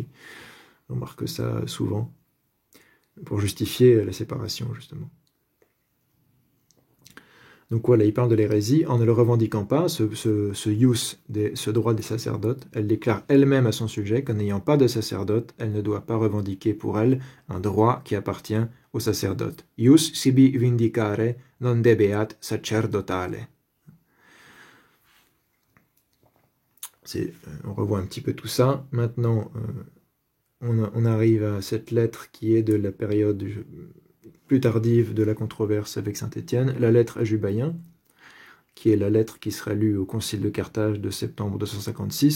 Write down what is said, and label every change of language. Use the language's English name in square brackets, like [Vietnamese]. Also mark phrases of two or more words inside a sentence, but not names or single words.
[French] On remarque ça souvent, pour justifier la séparation, justement. Donc voilà, il parle de l'hérésie en ne le revendiquant pas, ce droit des sacerdotes. Elle déclare elle-même à son sujet qu'en n'ayant pas de sacerdote, elle ne doit pas revendiquer pour elle un droit qui appartient au sacerdote. [Latin] Ius sibi vindicare non debeat sacerdotale. [French] On revoit un petit peu tout ça. Maintenant, on arrive à cette lettre qui est de la période plus tardive de la controverse avec Saint-Étienne, la lettre à Jubaïen, qui est la lettre qui sera lue au Concile de Carthage de septembre 256.